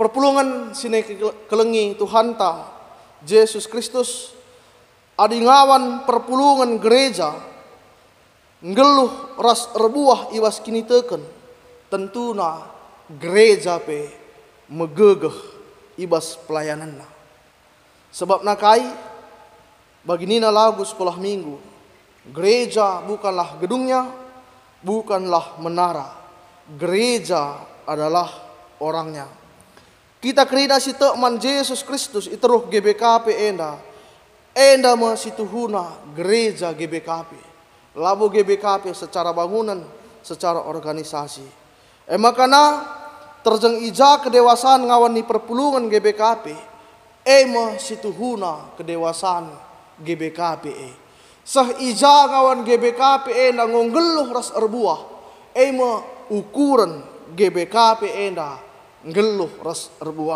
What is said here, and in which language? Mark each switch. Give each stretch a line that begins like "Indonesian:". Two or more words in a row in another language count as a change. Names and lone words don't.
Batak Karo: Perpulungan sine kelengi Tuhanta, Yesus Kristus, adingawan perpulungan gereja, ngeluh ras erbuah ibas kini teken. Tentuna gereja pe megegeh ibas pelayananna. Sebab nakai baginina
Indonesian: lagu sekolah minggu. Gereja bukanlah gedungnya, bukanlah menara. Gereja adalah orangnya.
Batak Karo: Kita kerina si tekman Yesus Kristus iteruh GBKP enda masituhuna gereja GBKP.
Indonesian: Labu GBKP secara bangunan, secara organisasi.
Batak Karo: Makana terjeng ija kedewasaan ngawan ni perpulungan GBKP. Situhuna kedewasaan GBKP. Sah ija ngawan GBKP ngonggeluh ras erbuah. Ukuran GBKP ngeluh ras erbuah.